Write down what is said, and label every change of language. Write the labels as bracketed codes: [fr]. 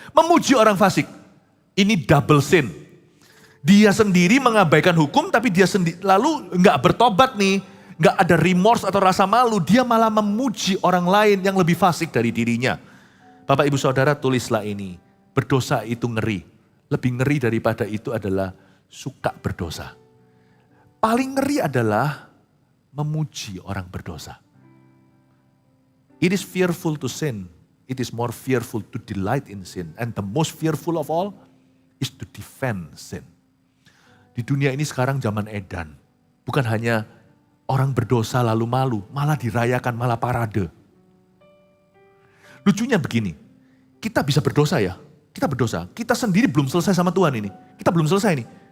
[id] Memuji orang fasik, ini [en] double sin. [id] Dia sendiri mengabaikan hukum, tapi dia sendiri lalu nggak bertobat nih, nggak ada remorse atau rasa malu, dia malah memuji orang lain yang lebih fasik dari dirinya. Bapak Ibu Saudara tulislah ini, berdosa itu ngeri. Lebih ngeri daripada itu adalah suka berdosa. Paling ngeri adalah memuji orang berdosa. [en] It is fearful to sin. It is more fearful to delight in sin. And the most fearful of all is to defend sin. [id] Di dunia ini sekarang zaman edan. Bukan hanya orang berdosa lalu malu, malah dirayakan, malah parade. Lucunya begini, kita bisa berdosa ya. Kita berdosa, kita sendiri belum selesai sama Tuhan ini. Kita belum selesai nih.